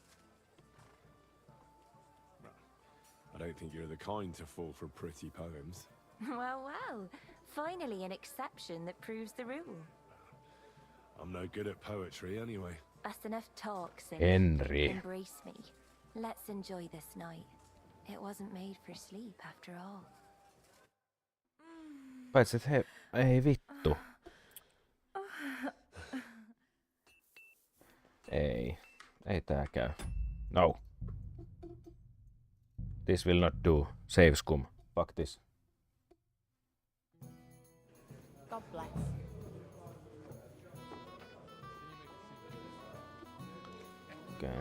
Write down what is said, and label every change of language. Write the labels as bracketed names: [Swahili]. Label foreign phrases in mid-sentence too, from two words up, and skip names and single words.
[English] I don't think you're the kind to fall for pretty poems. Well, well. Finally an exception that proves the rule. I'm no good at poetry anyway. That's enough talk, Silly. Henry. Embrace me. Let's enjoy this night. It wasn't made for sleep after all. [Finnish] Paitsi et he... Ei vittu. Ei. Ei tää käy. No. [English] This will not do. Save scum. Fuck this. God bless. Okay.